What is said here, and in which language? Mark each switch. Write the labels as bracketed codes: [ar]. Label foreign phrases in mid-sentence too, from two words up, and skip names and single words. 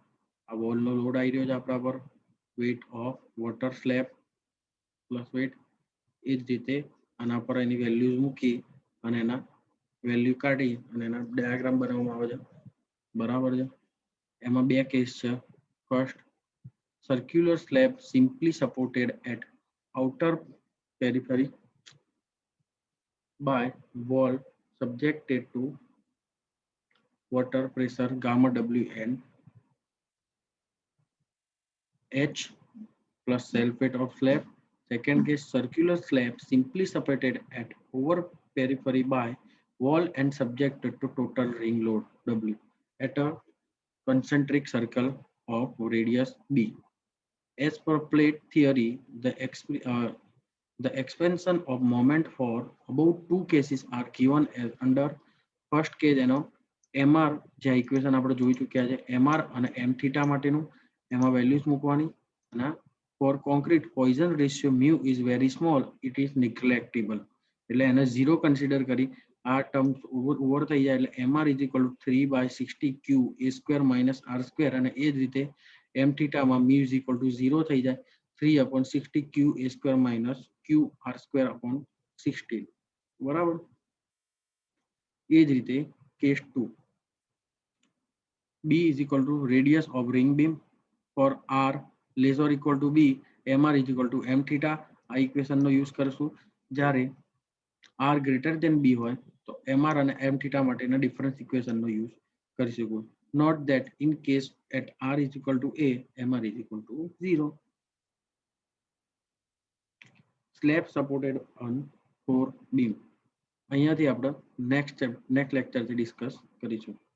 [gu] આ વોલનો લોડ આવી રહ્યો છે આપણા પર, [en] weight of water slab plus weight. [gu] એ જ રીતે આના પર એની વેલ્યુઝ મૂકી અને એના વેલ્યુ કાઢી અને એના ડાયાગ્રામ બનાવવામાં આવે છે બરાબર છે. એમાં બે કેસ છે. ફર્સ્ટ, [en] circular slab simply supported at outer periphery by wall subjected to water pressure gamma W and H plus self-weight of slab. Second case, circular slab simply supported at over periphery by wall and subjected to total ring load W at a concentric circle of radius B. As per plate theory, the expansion of moment for about two cases are given as under first case [gu] એનો MR જે ઇક્વેશન આપણે જોઈ ચૂક્યા છે MR અને M થીટા માટેનું એમાં વેલ્યુઝ મૂકવાની અને [en] for concrete poison ratio mu is very small it is neglectable [gu] એટલે એને 0 કન્સિડર કરી આ ટર્મ ઓવર થઈ જાય એટલે [en] MR is equal to 3/60 Q A square minus R square [gu] અને એ જ રીતે M થીટામાં [en] mu is equal to 0 [gu] થઈ જાય [en] 3/60 Q A square minus Q R square upon 16 બરાબર. [gu] એ જ રીતે કેસ 2, [en] B is equal to radius of ring beam for R less or equal to B, MR is equal to M theta. [gu] આ ઇક્વેશનનો યુઝ કરશું જ્યારે [en] R greater than B [gu] હોય તો MR અને [en] M theta [gu] માટેના ડિફરન્સ ઇક્વેશનનો યુઝ કરી શકું. [en] Note that in case at R is equal to A, MR is equal to 0. Slab supported on 4 beam. [gu] અહીંયાથી આપણે નેક્સ્ટ લેક્ચરથી ડિસ્કસ કરીશું.